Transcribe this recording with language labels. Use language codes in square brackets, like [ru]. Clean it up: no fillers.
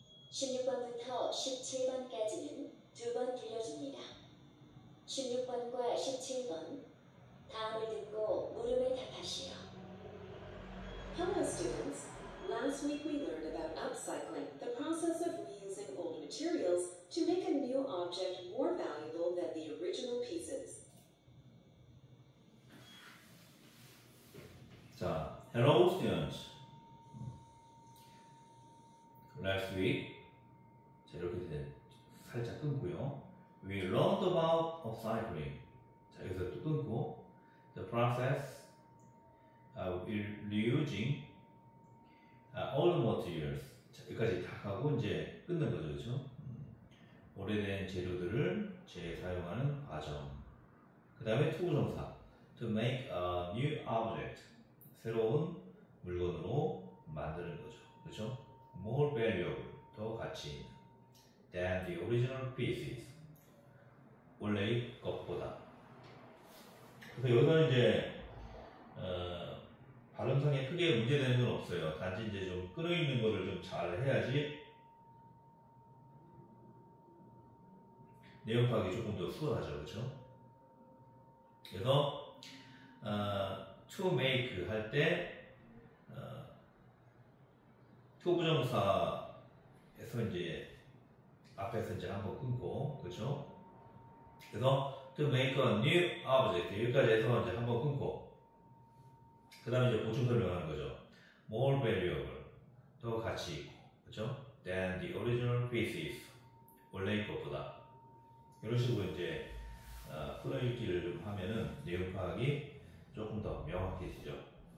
[ko] 16번부터 17번까지는 두 번 들려줍니다. 16번과 17번 다음을 듣고 물음에 답하시오. [en] Hello, students. Last week we learned about upcycling, the process of reusing old materials to make a new object more valuable than the original pieces. [ko] 자, [en] hello students. Last week [ko] 자, 이렇게 살짝 끊고요. [en] We learned about upcycling. [ko] 자, 여기서 또 끊고 [en] the process of reusing old materials. [ko] 자, 여기까지 다 하고 이제 끊는 거죠, 그렇죠? 오래된 재료들을 재사용하는 과정. 그 다음에 투부정사 [en] to make a new object. [ko] 새로운 물건으로 만드는 거죠, 그렇죠? [en] More valuable. [ko] 더 가치 있는 [en] than the original pieces. [ko] 원래의 것보다. 그래서 여기서는 이제 발음상에 크게 문제되는 건 없어요. 단지 이제 좀 끊어있는 거를 좀 잘 해야지 내용 파악이 조금 더 수월하죠, 그렇죠? 그래서 [en] to make [ko] 할 때 to 부정사에서 이제 앞에서 이제 한번 끊고, 그렇죠? 그래서 [en] to make a new object [ko] 여기까지 해서 이제 한번 끊고 그 다음에 이제 보충 설명하는 거죠. [en] more valuable, [ko] 더 가치 있고, 그렇죠? [en] than the original pieces, [ko] 원래의 것보다. 이런 식으로 이제 풀어읽기를 좀 하면은 내용 파악이 조금 더 명확해지죠.